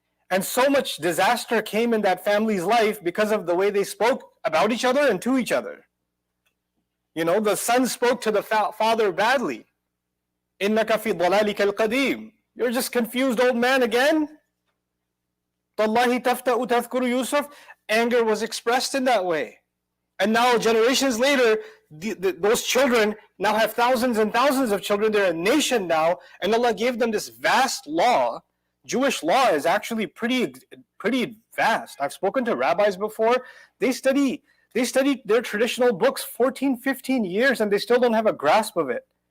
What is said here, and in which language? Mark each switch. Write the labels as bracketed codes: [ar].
[en] And so much disaster came in that family's life because of the way they spoke about each other and to each other. The son spoke to the father badly. [ar] إِنَّكَ فِي ضَلَالِكَ الْقَدِيمِ, [en] you're just confused old man again? [ar] تَاللَّهِ تَفْتَأُ تَذْكُرُ Yusuf. [en] Anger was expressed in that way. And now, generations later, those children now have thousands and thousands of children. They're a nation now, and Allah gave them this vast law. Jewish law is actually pretty vast. I've spoken to rabbis before. They study their traditional books 14, 15 years, and they still don't have a grasp of it.